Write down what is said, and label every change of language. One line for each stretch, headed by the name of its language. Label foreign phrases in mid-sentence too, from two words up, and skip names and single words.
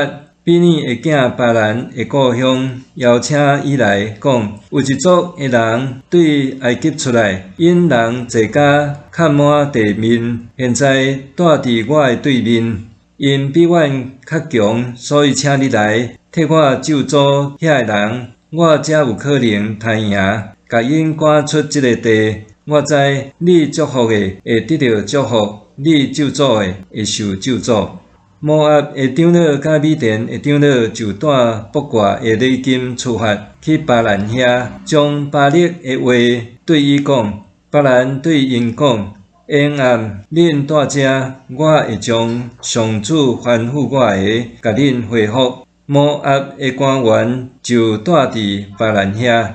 Min Nan Chinese: 比尼的囝巴兰的故乡，邀请伊来讲，有一族的人对埃及出来，因人坐甲看满地面，现在住伫我的对面，因比阮较强，所以请你来替我咒诅遐个人，我才有可能赚赢，甲因赶出这个地。我知你祝福的会得到祝福，你咒诅的会受咒诅。摩押的长老甲米甸的长老就带卜卦的礼金出发去巴兰遐，将巴力的话对伊讲。巴兰对因讲：下暗恁住遮，我会将上主吩咐我的，甲恁回复。摩押的官员就住伫巴兰遐。